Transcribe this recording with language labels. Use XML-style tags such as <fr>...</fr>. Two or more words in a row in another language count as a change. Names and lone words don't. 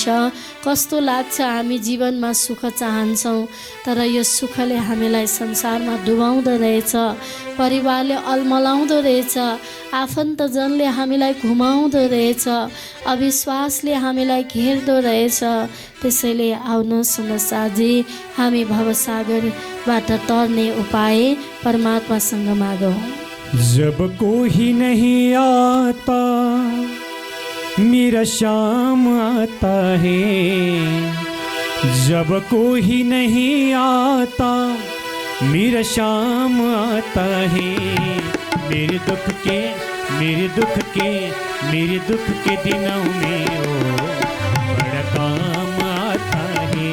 <ne>कस्तो लाग्छ, हामी जीवनमा सुख चाहन्छौँ तर यो सुखले हामीलाई संसारमा डुबाउँदो रहेछ, परिवारले अल्मलाउँदो रहेछ, आफन्तजनले हामीलाई घुमाउँदो रहेछ, अविश्वासले हामीलाई घेर्दो रहेछ। त्यसैले आउनुहोस् सुन्दर साथजी, हामी भवसागरबाट तर्ने उपाय परमात्मासँग मागौँ।</ne> <hi>जब कोई नहीं आता मेरा शाम आता है, जब कोई नहीं आता मेरा शाम आता है। मेरे दुख के मेरे दुख के मेरे दुख के दिनों में ओ बड़ा काम आता है।</hi>